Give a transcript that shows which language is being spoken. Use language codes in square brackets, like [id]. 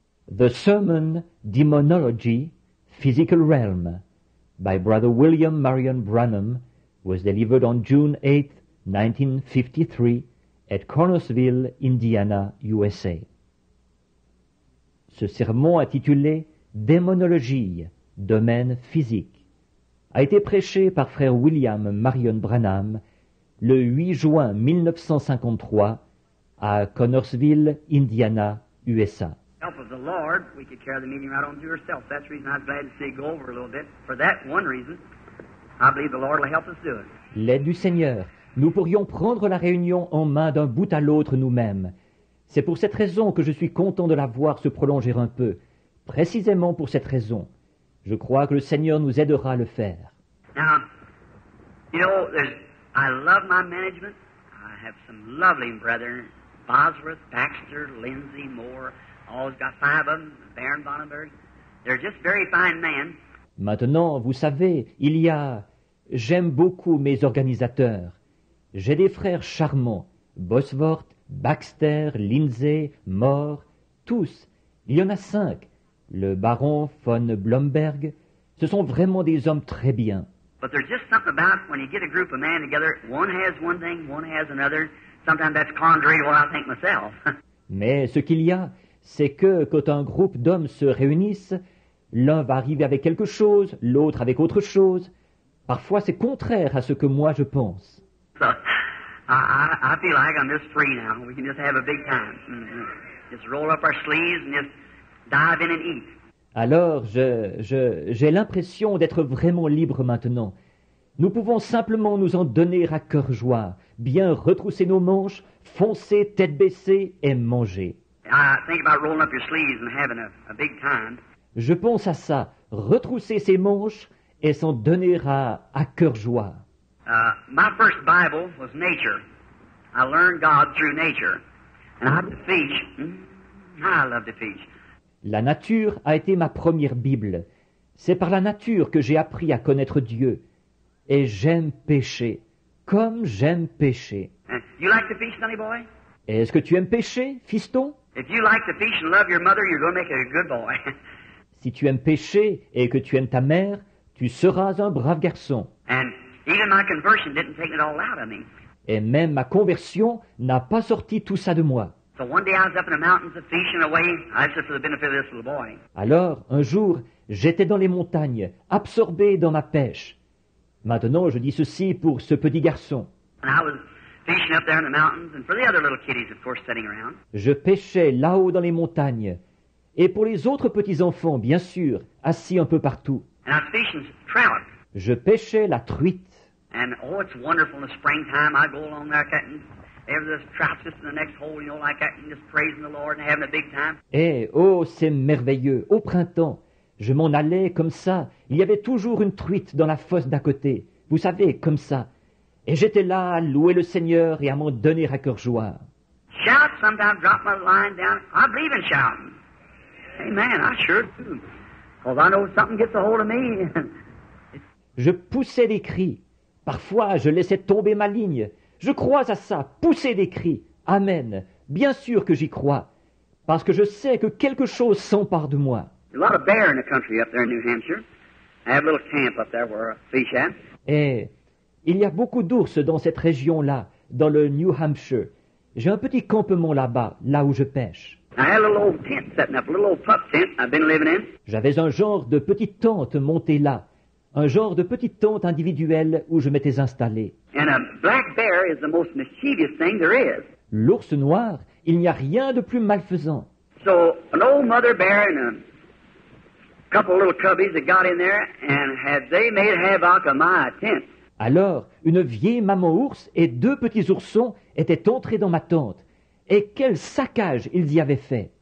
[en] The Sermon, Demonology, Physical Realm, by Brother William Marion Branham, was delivered on June 8, 1953, at Cornersville, Indiana, USA. [fr] Ce sermon intitulé Démonologie, domaine physique, a été prêché par frère William Marion Branham le 8 juin 1953 à Connorsville, Indiana, USA. [en] Help of the Lord, we could carry the meeting right on to yourself. That's the reason I was glad to see you go over a little bit. For that one reason, I believe the Lord will help us do it. [fr] L'aide du Seigneur, nous pourrions prendre la réunion en main d'un bout à l'autre nous-mêmes. C'est pour cette raison que je suis content de la voir se prolonger un peu. Précisément pour cette raison. Je crois que le Seigneur nous aidera à le faire. [en] Now, you know, I love my management. I have some lovely brethren, Bosworth, Baxter, Lindsay, Moore. Always got 5 of them, Baron Bonnenberg. They're just very fine men. [fr] Maintenant, vous savez, j'aime beaucoup mes organisateurs. J'ai des frères charmants, Bosworth, Baxter, Lindsay, Moore, tous. Il y en a 5. Le baron von Blomberg. Ce sont vraiment des hommes très bien. [en] But there's just something about when you get a group of men together, one has one thing, one has another. Sometimes that's contrary to what I think myself. [fr] Mais ce qu'il y a, c'est que quand un groupe d'hommes se réunissent, l'un va arriver avec quelque chose, l'autre avec autre chose. Parfois c'est contraire à ce que moi je pense. [en] So, I feel like I'm just free now. We can just have a big time. Just roll up our sleeves and just dive in and eat. [fr] Alors j'ai l'impression d'être vraiment libre maintenant. Nous pouvons simplement nous en donner à cœur joie, bien retrousser nos manches, foncer tête baissée et manger. [en] I think about rolling up your sleeves and having a big time. [fr] Je pense à ça, retrousser ses manches et s'en donner à cœur joie. [en] My first Bible was nature. I learned God through nature. And I love to fish. I love to fish. [fr] La nature a été ma première Bible. C'est par la nature que j'ai appris à connaître Dieu. Et j'aime pêcher, comme j'aime pêcher. [en] You like to fish, sonny boy? [fr] Est-ce que tu aimes pêcher, fiston? [en] If you like to fish and love your mother, you're going to make a good boy. [fr] Si tu aimes pêcher et que tu aimes ta mère, tu seras un brave garçon. [en] And even my conversion didn't take it all out of me. [fr] Et même ma conversion n'a pas sorti tout ça de moi. [en] So one day I was up in the mountains fishing away. I said for the benefit of this little boy. [fr] Alors, un jour, j'étais dans les montagnes, absorbé dans ma pêche. Maintenant, je dis ceci pour ce petit garçon. [en] And I was fishing up there in the mountains, and for the other little kiddies, of course, sitting around. [fr] Je pêchais là-haut dans les montagnes. Et pour les autres petits-enfants, bien sûr, assis un peu partout. [en] And I was fishing trout. [fr] Je pêchais la truite. [en] And oh, it's wonderful in the springtime. I go along there cutting. There's this trout just in the next hole, you know, like that, and just praising the Lord and having a big time. [fr] Et oh, c'est merveilleux. Au printemps, je m'en allais comme ça. Il y avait toujours une truite dans la fosse d'à côté. Vous savez, comme ça. Et j'étais là à louer le Seigneur et à m'en donner à cœur joie. [en] Shout, sometimes drop my line down. I believe in shouting. Amen, I sure do. Because I know something gets a hold of me. [fr] Je poussais des cris. Parfois, je laissais tomber ma ligne. Je crois à ça, pousser des cris. Amen. Bien sûr que j'y crois. Parce que je sais que quelque chose s'empare de moi. [en] There's a lot of bear in the country up there in New Hampshire. I have a little camp up there where I fish at. [fr] Et il y a beaucoup d'ours dans cette région-là, dans le New Hampshire. J'ai un petit campement là-bas, là où je pêche. [en] I had a little old tent setting up, a little old pup tent I've been living in. [fr] J'avais un genre de petite tente montée là, un genre de petite tente individuelle où je m'étais installé. [en] And a black bear is the most mischievous thing there is. [fr] L'ours noir, il n'y a rien de plus malfaisant. [en] So an old mother bear and a couple of little cubbies that got in there and had they made havoc of my tent. [fr] Alors, une vieille maman ours et 2 petits oursons étaient entrés dans ma tente. Et quel saccage ils y avaient fait.